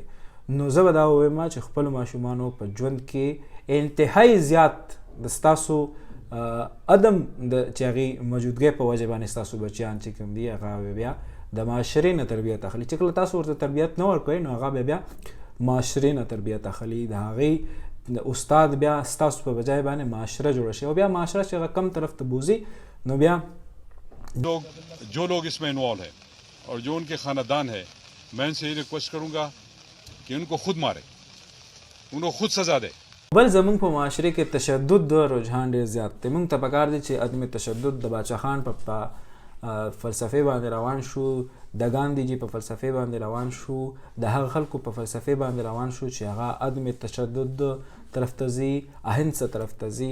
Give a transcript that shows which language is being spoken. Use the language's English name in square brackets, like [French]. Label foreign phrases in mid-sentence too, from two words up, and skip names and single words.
[Pashto] نو زه به دا ووایم چې خپلو ماشومانو په ژوند کې انتهایی زیات د ستاسو عدم د چې هغې موجودګۍ په وجه باندې ستاسو بچیان چې کوم دي هغه بیا د معاشرې نه تربیت اخلي. چې کله تاسو ورته تربیت نه ورکوئ نو هغه بیا معاشرې نه تربیت اخلي. د هغې د استاد بیا ستاسو په بجای باندې معاشره جوړه شي او بیا معاشره چې هغه کم طرف ته بوزي نو بیا [Urdu] جو لوگ اس میں انوالو ہے اور جو ان کے خاندان ہے میں ان سے یہ ریکویسٹ کروں گا کہ ان کو خود مارے، ان کو خود سزا دے. [Pashto] بل زمونږ په معاشره کې تشدد د رجحان ډېر زیات دی. مونږ ته پکار دی چې عدم تشدد د باچا خان په فلسفې باندې روان شو، د ګاندي جي په فلسفې باندې روان شو، د هغه خلکو په فلسفې باندې روان شو چې هغه عدم تشدد طرف ته ځي، اهنسه طرف ته ځي.